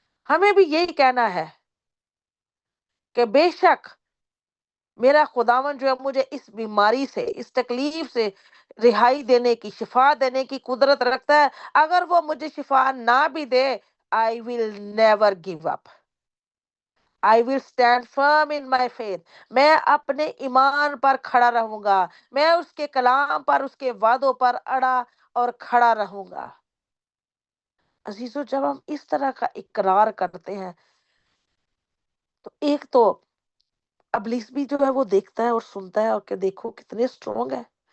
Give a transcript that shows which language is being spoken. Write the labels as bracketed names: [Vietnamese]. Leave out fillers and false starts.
[Urdu] ہمیں بھی یہی کہنا ہے کہ بے شک میرا خداوند جو ہے مجھے اس بیماری سے، اس تکلیف سے رہائی دینے کی، شفا دینے کی قدرت رکھتا ہے. اگر وہ مجھے شفا نہ بھی دے، [English] I will never give up. I will stand firm in my faith. [Urdu] میں اپنے ایمان پر کھڑا رہوں گا، میں اس کے کلام پر، اس کے وعدوں پر اڑا اور کھڑا رہوں گا. عزیزو جب ہم اس طرح کا اقرار کرتے ہیں تو ایک تو ابلیس بھی جو ہے وہ دیکھتا ہے اور سنتا ہے اور کہ دیکھو کتنے اسٹرانگ ہے.